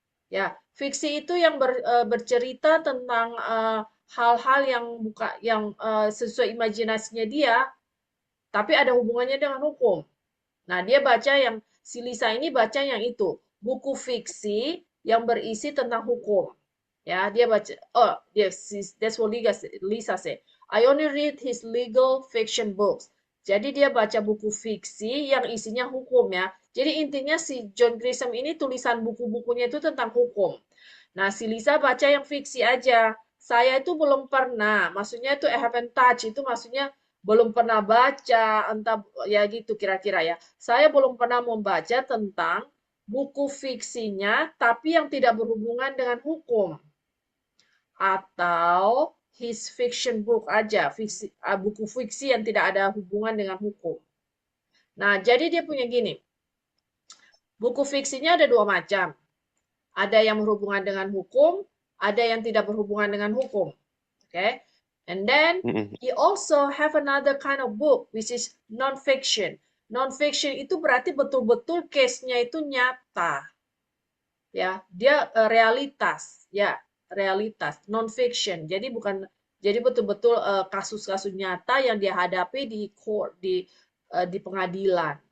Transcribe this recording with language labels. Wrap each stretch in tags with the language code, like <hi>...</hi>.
<id>Ya, fiksi itu yang bercerita tentang hal-hal yang sesuai imajinasinya dia, tapi ada hubungannya dengan hukum. Nah, dia baca yang si Lisa ini baca yang itu, buku fiksi yang berisi tentang hukum. Ya, dia baca.</id> <en>Oh, yes, that's what Lisa said. I only read his legal fiction books.</en> <id>Jadi dia baca buku fiksi yang isinya hukum ya. Jadi intinya si John Grisham ini tulisan buku-bukunya itu tentang hukum. Nah, si Lisa baca yang fiksi aja. Saya itu belum pernah, maksudnya itu</id> <en>I haven't touch,</en> <id>itu maksudnya belum pernah baca, entah ya gitu kira-kira ya. Saya belum pernah membaca tentang buku fiksinya, tapi yang tidak berhubungan dengan hukum. Atau</id> <en>his fiction book</en> <id>aja, buku fiksi yang tidak ada hubungan dengan hukum. Nah, jadi dia punya gini, buku fiksinya ada 2 macam. Ada yang berhubungan dengan hukum, ada yang tidak berhubungan dengan hukum.</id> <en>Okay? And then he also have another kind of book which is non-fiction.</en> <id>Non-fiction itu berarti betul-betul case-nya itu nyata. Ya, dia realitas, ya, realitas, non-fiction. Jadi betul-betul kasus-kasus nyata yang dia hadapi di court, di pengadilan.</id>